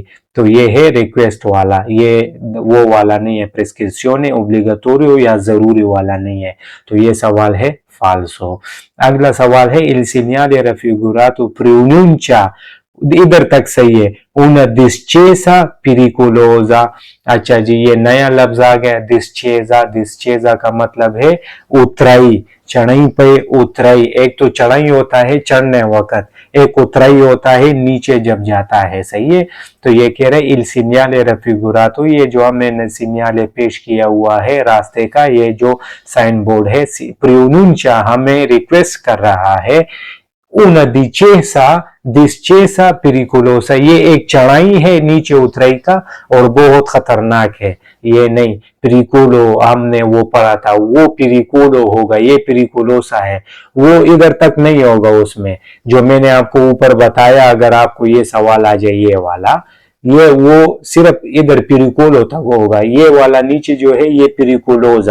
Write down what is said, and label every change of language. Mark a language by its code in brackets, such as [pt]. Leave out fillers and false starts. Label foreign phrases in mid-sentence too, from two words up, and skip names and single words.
[hi] तो ये है रिक्वेस्ट वाला, ये वो वाला नहीं है, [it] prescrizione obbligatorio [hi] या जरूरी वाला नहीं है। तो ये सवाल है फाल्सो। अगला सवाल है [it] il segnale raffigurato pronuncia [hi] इधर तक सही है। [it] una discesa pericolosa। [hi] अच्छा जी, ये नया लफ्ज आ गया डिस्चेजा। डिस्चेजा का मतलब है उतराई, चढ़ाई पे उतराई। एक तो चढ़ाई होता है चढ़ने वक्त, एक उतराई होता है नीचे जब जाता है। सही है। तो ये कह रहे [it] il segnale raffigurato, [hi] ये जो हमने सीनियाले पेश किया हुआ है रास्ते का, ये जो साइन बोर्ड है, प्रोनुncia हमें रिक्वेस्ट कर रहा है [it] una discesa pericolosa, [hi] ये एक चढ़ाई है नीचे उतराई का और बहुत खतरनाक है। ये नहीं, पिरिकुलो हमने वो पढ़ा था, वो पिरिकुलो होगा, ये पिरिकुलोसा है, वो इधर तक नहीं होगा उसमें जो मैंने आपको ऊपर बताया। अगर आपको ये सवाल आ जाए ये वाला, ये वो सिर्फ इधर पिरिकुलो तक होगा, ये वाला नीचे जो है ये पिरिकुलोजा।